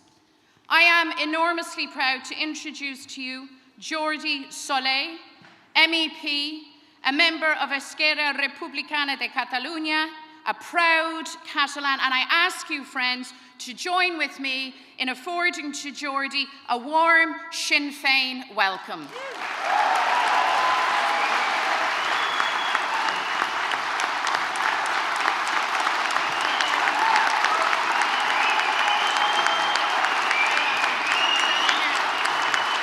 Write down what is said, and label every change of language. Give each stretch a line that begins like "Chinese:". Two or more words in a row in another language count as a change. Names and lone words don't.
English: I am enormously proud to introduce to you Jordi Soler, MEP, a member of Esquerra Republicana de Catalunya, a proud Catalan, and I ask you, friends, to join with me in affording to Jordi a warm Sinn Féin welcome. Go ahead. Here, give me your hand.